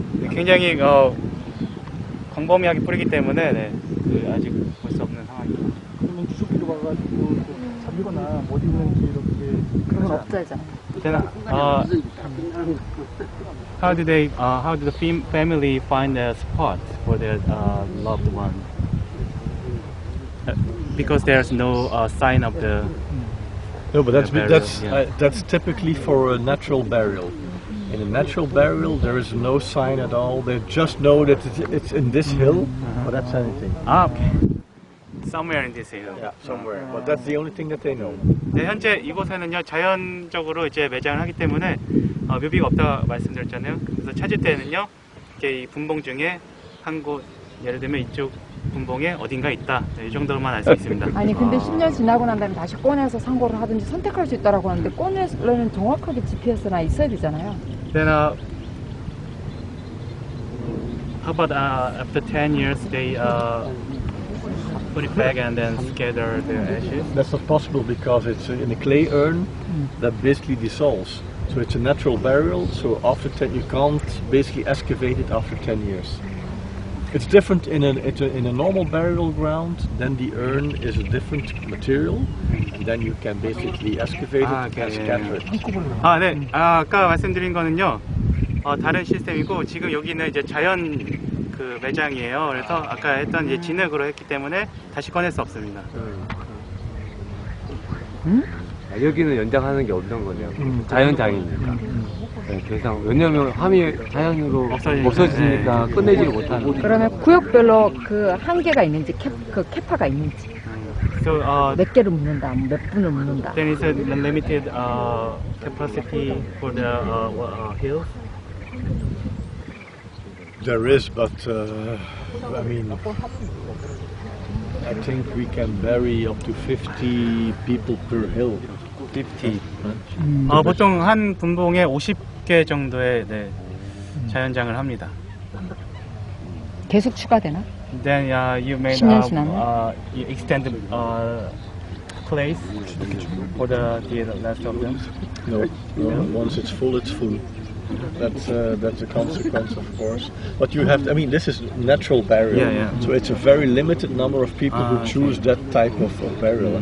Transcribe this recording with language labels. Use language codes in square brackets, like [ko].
[ko] 굉장히 광범위하게 뿌리기 때문에 네, 아직 볼 수 없는 상황입니다. 그러면 주석기로 가가지고 잡히거나 못 있는지 이렇게 그건 없어야잖아. [en] Then, how do the family find a spot for their loved one? Because there's no sign of the. No, but burial, yeah. that's typically for a natural burial. In a natural burial, there is no sign at all. They just know that it's in this hill, but that's anything. Okay. Somewhere in this hill. Yeah, somewhere. But that's the only thing that they know. [ko] 네, 현재 이곳에는요 자연적으로 이제 매장을 하기 때문에 묘비가 없다고 말씀드렸잖아요. 그래서 찾을 때는요 이렇게 이 분봉 중에 한 곳, 예를 들면 이쪽 분봉에 어딘가 있다. 네, 이 정도로만 알 수 있습니다. 아니 근데 10년 지나고 난 다음에 다시 꺼내서 상고를 하든지 선택할 수 있다라고 하는데 꺼내려면 정확하게 GPS나 있어야 되잖아요. [en] Then how about after 10 years they put it back and then scatter the ashes? That's not possible because it's in a clay urn that basically dissolves. So it's a natural burial. So after 10, you can't basically excavate it after 10 years. It's different in a normal burial ground. Then the urn is a different material, and then you can basically excavate it and scatter it. [ko] 네. 아까 말씀드린 거는요. 다른 시스템이고 지금 여기는 이제 자연 그 매장이에요. 그래서 아까 했던 이제 진흙으로 했기 때문에 다시 꺼낼 수 없습니다. 여기는 연장하는 게 없는 거네요. 자연장이니까. 네, 그래서 왜냐면 함이 자연으로 없어지니까 끝내지를 못하는. 그러면 구역별로 그 한계가 있는지 그 캐파가 있는지. 몇 개를 묻는다, 몇 분을 묻는다. [en] Then is a limited capacity for the hills. There is, but I mean, I think we can bury up to 50 people per hill. 50. [ko] 보통 한 분봉에 50개 정도의 자연장을 합니다. 계속 추가되나? [en] Then you may [ko] 10년 지나면? [en] you extend the place for the rest of them. No, once it's full, it's full. That's a consequence, of course. But you have, I mean, this is natural burial, so it's a very limited number of people who choose that type of burial.